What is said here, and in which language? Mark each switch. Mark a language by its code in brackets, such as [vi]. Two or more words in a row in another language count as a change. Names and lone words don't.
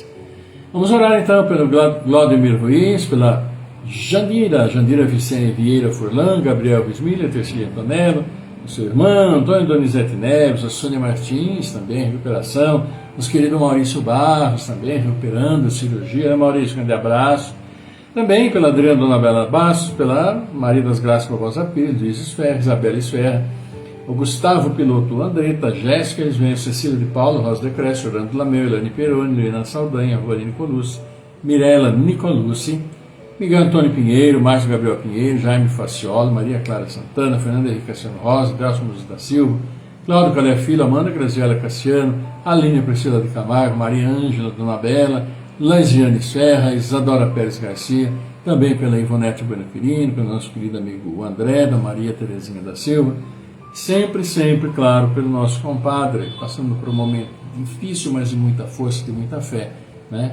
[pt] Vamos orar então pelo Glodemir Ruiz, pela Jandira Vicente Vieira Furlan, Gabriel Vismilha, Terceira Antonello, o seu irmão, Antônio Donizete Neves, a Sônia Martins, também em recuperação, nosso querido Maurício Barros, também recuperando a cirurgia, Maurício, grande abraço. Também pela Adriana Dona Bela Bastos, pela Maria das Graças Barbosa Pires, Luiz Esferra, Isabela Esferra, o Gustavo Piloto Andretta, Jéssica Isvenho, Cecília de Paulo, Rosa de Cresce, Orlando Lameu, Elane Peroni, Luína Saldanha, Roline Colucci, Mirella Nicolucci, Miguel Antônio Pinheiro, Márcio Gabriel Pinheiro, Jaime Faciola, Maria Clara Santana, Fernanda Henrique Cassiano Rosa, Delcio Muniz da Silva, Cláudio Calé Filho, Amanda Graziela Cassiano, Aline Priscila de Camargo, Maria Ângela Dona Bela, Laisiane Serra, Isadora Pérez Garcia, também pela Ivonete Bueno Quirino, pelo nosso querido amigo André, da Maria Terezinha da Silva, sempre, claro, pelo nosso compadre, passando por um momento difícil, mas de muita força, de muita fé, né?